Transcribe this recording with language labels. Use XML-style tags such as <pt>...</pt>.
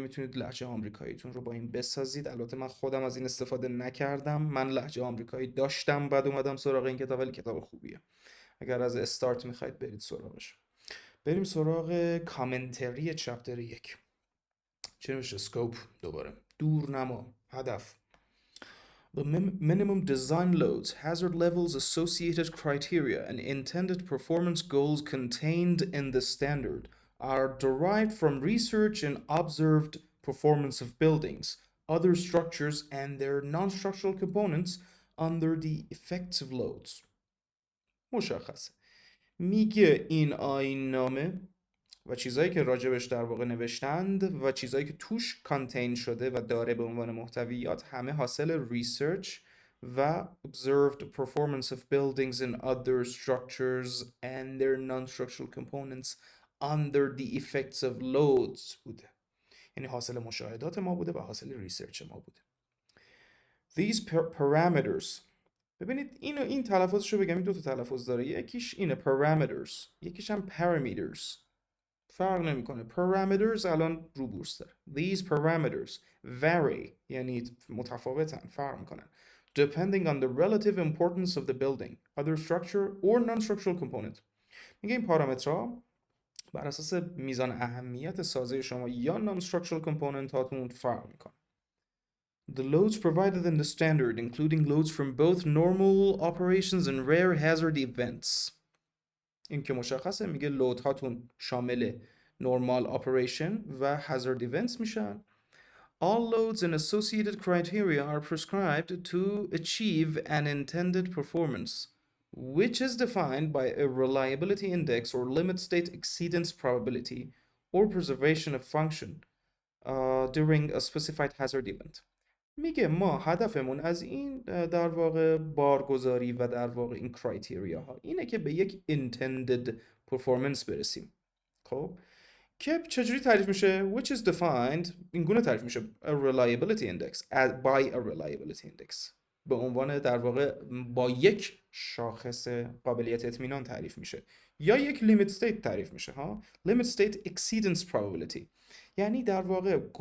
<fa>میتونید لهجه آمریکاییتون رو با این بسازید. البته من خودم از این استفاده نکردم، من لهجه آمریکایی داشتم بعد اومدم سراغ این کتاب، ولی کتاب خوبیه. اگر از استارت میخواید برید سراغش. بریم سراغ کامنتری چپتر 1. چه نوشته؟ سکوپ، دوباره دورنما، هدف.</fa> <en>The minimum design loads, hazard levels, associated criteria, and intended performance goals contained in the standard are derived from research and observed performance of buildings, other structures, and their non-structural components under the effective loads.</en> <fa>مشخصه. میگه این آیین نامه و چیزایی که راجبش در واقع نوشتند و چیزایی که توش کانتین شده و داره به عنوان محتویات همه حاصل ریسرچ و</fa> <en>observed performance of buildings and other structures and their non-structural components under the effects of loads</en> <fa>بوده. یعنی حاصل مشاهدات ما بوده و حاصل ریسرچ ما بوده.</fa> <en>These parameters،</en> <fa>ببینید این تلفظش رو بگم، این دو تا تلفظ داره، یکیش اینه parameters، یکیش هم parameters. فرق نمیکنه. parameters الان رو بورس داره.</fa> <en>These parameters vary</en> <fa>یعنی متفاوتن، فرق میکنن.</fa> <en>Depending on the relative importance of the building, other structure or non-structural component.</en> <fa>میگه این پارامترها بر اساس میزان اهمیت سازه شما یا non-structural component هاتون فرق میکنه.</fa> <en>The loads provided in the standard, including loads from both normal operations and rare hazard events.</en> <fa>این که مشخصه، میگه لود هاتون شامل normal operation و hazard events میشن.</fa> <en>All loads and associated criteria are prescribed to achieve an intended performance, which is defined by a reliability index or limit state exceedance probability or preservation of function during a specified hazard event.</en> <fa>میگه ما هدفمون از این در واقع بارگذاری و در واقع این کرایتریا ها اینه که به یک intended performance برسیم. خب که چجوری تعریف میشه؟</fa> <en>which is defined</en> <fa>این گونه تعریف میشه</fa> <en>a reliability index by a reliability index</en> <fa>به عنوان در واقع با یک شاخص قابلیت اطمینان تعریف میشه یا یک limit state تعریف میشه ها limit state exceedance probability یعنی در واقع</fa>